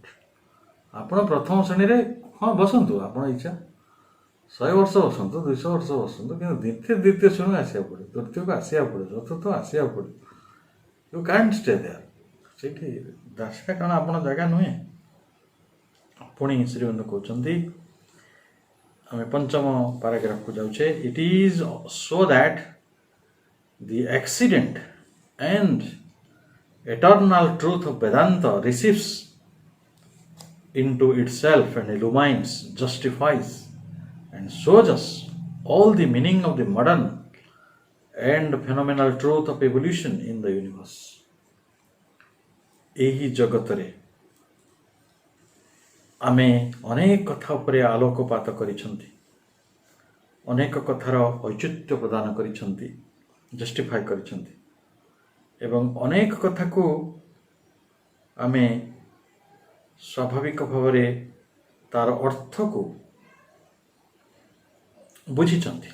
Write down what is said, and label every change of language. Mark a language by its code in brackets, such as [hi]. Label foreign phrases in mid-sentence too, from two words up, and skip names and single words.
[or] ଆପଣ ପ୍ରଥମ ଶ୍ରେଣୀରେ ହଁ ବସନ୍ତୁ, ଆପଣ ଇଚ୍ଛା 100 ବର୍ଷ ବସନ୍ତୁ, 200 ବର୍ଷ ବସନ୍ତୁ, କିନ୍ତୁ ଦ୍ୱିତୀୟ ଶ୍ରେଣୀକୁ ଆସିବାକୁ ପଡ଼ିବ, ତୃତୀୟକୁ ଆସିବାକୁ ପଡ଼ିବ, ଚତୁର୍ଥ ଆସିବାକୁ ପଡ଼ିବ। [en] You can't stay there. [or] ସେଇଠି ଦାସିକା କାରଣ ଆପଣ ଜାଗା ନୁହେଁ। ପୁଣି ଶ୍ରୀବନ୍ଧୁ କହୁଛନ୍ତି, ଆମେ ପଞ୍ଚମ ପାରାଗ୍ରାଫକୁ ଯାଉଛେ। [en] It is so that the accident and eternal truth of Vedanta receives into itself and illumines, justifies, and shows us all the meaning of the modern and phenomenal truth of evolution in the universe. [or] ଏହି ଜଗତରେ ଆମେ ଅନେକ କଥା ଉପରେ ଆଲୋକପାତ କରିଛନ୍ତି, ଅନେକ କଥାର ଔଚିତ୍ୟ ପ୍ରଦାନ କରିଛନ୍ତି, ଜଷ୍ଟିଫାଏ କରିଛନ୍ତି, ଏବଂ ଅନେକ କଥାକୁ ଆମେ ସ୍ୱାଭାବିକ ଭାବରେ ତାର ଅର୍ଥକୁ ବୁଝିଛନ୍ତି।